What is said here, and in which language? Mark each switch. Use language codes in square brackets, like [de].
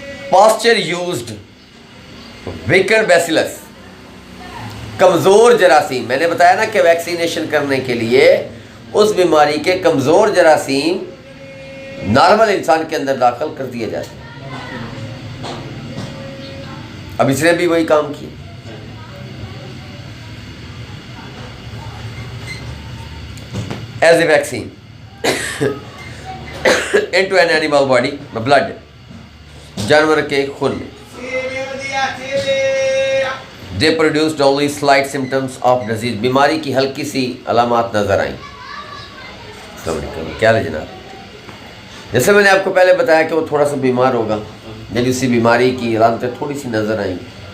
[en] Pasteur used weakened bacillus, [ur] کمزور جراثیم. میں نے بتایا نا کہ ویکسینیشن کرنے کے لیے اس بیماری کے کمزور جراثیم نارمل انسان کے اندر داخل کر دیے جاتے ہیں. اب اس نے بھی وہی کام کیا. [en] as a vaccine into an animal body, blood, [ur] جانور کے خون میں. [en] They produced only slight symptoms of disease. [ur] بیماری کی ہلکی سی علامات نظر آئیں. السلام علیکم, کیا ہے جناب. جیسے میں نے آپ کو پہلے بتایا کہ وہ تھوڑا سا بیمار ہوگا, یعنی اسی بیماری کی علامتیں تھوڑی سی نظر آئیں گی.